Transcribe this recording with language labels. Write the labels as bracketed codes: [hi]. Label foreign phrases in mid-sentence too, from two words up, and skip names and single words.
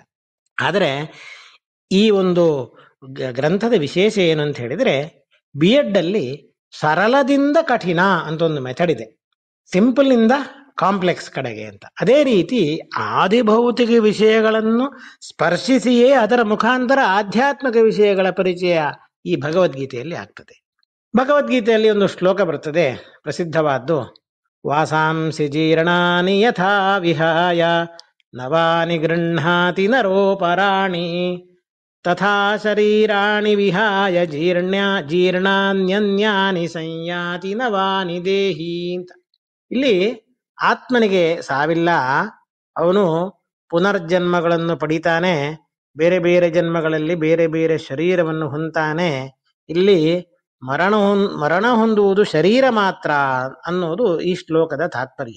[kn] ಆದರೆ ಈ ಒಂದು ಗ್ರಂಥದ ವಿಶೇಷ ಏನು ಅಂತ ಹೇಳಿದರೆ, B.Ed ಅಲ್ಲಿ ಸರಳದಿಂದ ಕಠಿಣ ಅಂತ ಒಂದು ಮೆಥಡ್ ಇದೆ, ಸಿಂಪಲ್ ಇಂದ ಕಾಂಪ್ಲೆಕ್ಸ್ ಕಡೆಗೆ ಅಂತ. ಅದೇ ರೀತಿ ಆದಿಭೌತಿಕ ವಿಷಯಗಳನ್ನು ಸ್ಪರ್ಶಿಸಿಯೇ ಅದರ ಮುಖಾಂತರ ಆಧ್ಯಾತ್ಮಿಕ ವಿಷಯಗಳ ಪರಿಚಯ ಈ ಭಗವದ್ಗೀತೆಯಲ್ಲಿ ಆಗ್ತದೆ. ಭಗವದ್ಗೀತೆಯಲ್ಲಿ ಒಂದು ಶ್ಲೋಕ ಬರ್ತದೆ ಪ್ರಸಿದ್ಧವಾದ್ದು, [sa] ವಾಸಾಂಸಿ ಜೀರ್ಣಾನಿ ಯಥಾ ವಿಹಾಯ ನವಾನಿ ಗೃಹ್ಣಾತಿ ನರೋಪರಾಣಿ ತಥಾ ಶರೀರಾಣಿ ವಿಹಾಯ ಜೀರ್ಣಾನ್ಯನ್ಯಾನಿ ಸಂಯಾತಿ ನವಾನಿ ದೇಹಿ ಅಂತ. [kn] ಇಲ್ಲಿ ಆತ್ಮನಿಗೆ ಸಾವಿಲ್ಲ, ಅವನು ಪುನರ್ಜನ್ಮಗಳನ್ನು ಪಡಿತಾನೆ, ಬೇರೆ ಬೇರೆ ಜನ್ಮಗಳಲ್ಲಿ ಬೇರೆ ಬೇರೆ ಶರೀರವನ್ನು ಹೊಂತಾನೆ. ಇಲ್ಲಿ ಮರಣ ಹೊಂದುವುದು ಶರೀರ ಮಾತ್ರ ಅನ್ನೋದು ಈ ಶ್ಲೋಕದ ತಾತ್ಪರ್ಯ.